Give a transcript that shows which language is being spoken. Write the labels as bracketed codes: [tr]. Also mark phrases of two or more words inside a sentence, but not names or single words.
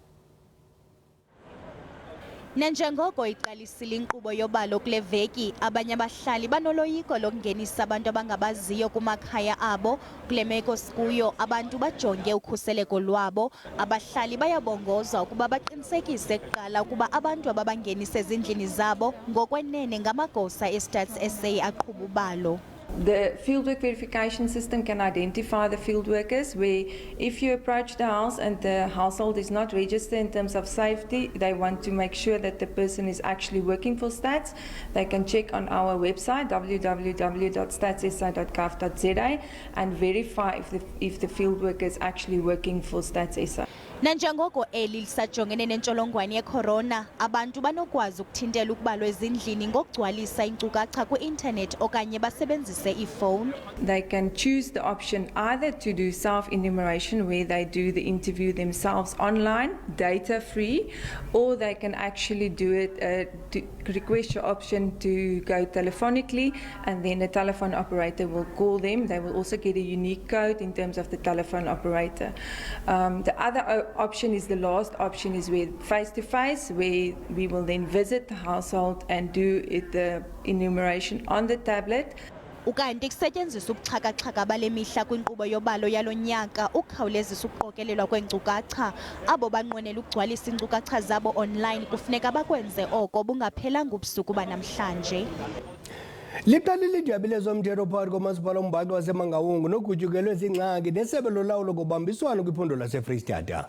[xh] Nanjengoko iqalisile inkqubo yobalo kule veki, abanye abahlali banoloyiko lokungenisa abantu abangabaziyo kumakhaya abo. Kule meko sikuyo abantu bajonge ukhuseleko lwabo. Abahlali bayabongoza ukuba baqinisekise kuqala ukuba abantu ababangenisa ezindlini zabo ngokwenene ngamagosa eStats SA aqhuba ubalo. [en] The fieldwork verification system can identify the field workers where if you approach the house and the household is not registered in terms of safety, they want to make sure that the person is actually working for Stats. They can check on our website www.statssa.gov.za and verify if the field worker is actually working for Stats SA. [xh] Nanjengoko eli lisajongene nentsholongwane yecorona, abantu banokwazi ukuthintela ukubalwa ezindlini ngokugcwalisa iinkcukacha kwi-internet okanye basebenzise ifowuni. [en] They can choose the option either to do self-enumeration where they do the interview themselves online, data free, or they can actually do it, request your option to go telephonically, and then a telephone operator will call them. They will also get a unique code in terms of the telephone operator. The other option is the last option is where face-to-face, where we will then visit the household and do the enumeration on the tablet. [xh] Ukanti kusetyenziswa ubuxhaka-xhaka bale mihla kwinkqubo yobalo yalo nyaka ukhawulezisa ukuqokelelwa kweenkcukacha. Abo banqwenela ukugcwalisa iinkcukacha zabo online kufuneka bakwenze oko bungaphelanga ubusuku banamhlanje. Liqalile idabi lezomthetho phakathi komasipala ombhaxo waseMangaung nogutyukelwe ziingxaki nesebe lolawulo ngobambiswano kwiphondo laseFreystata.